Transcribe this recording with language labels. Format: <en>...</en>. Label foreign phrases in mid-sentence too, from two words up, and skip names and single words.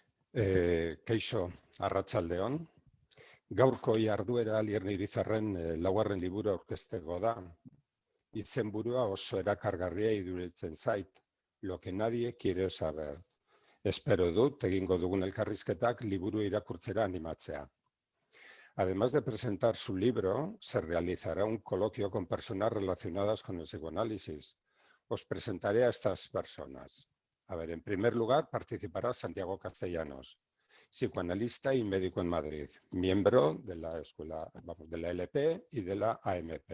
<eu>Keixo, arratsaldeon. Gaurko jarduera Lierni Irizarren laugarren liburu aurkezteko da. Izenburua oso erakargarria iruditzen zait,</eu> <es>lo que nadie quiere saber.</es> <eu>Espero dut egingo dugun elkarrizketak liburu irakurtzera animatzea.</eu> <es>Además de presentar su libro, se realizará un coloquio con personas relacionadas con el psicoanálisis. Os presentaré a estas personas. En primer lugar, participará Santiago Castellanos, psicoanalista y médico en Madrid, miembro de la escuela, de la LP y de la AMP.</es>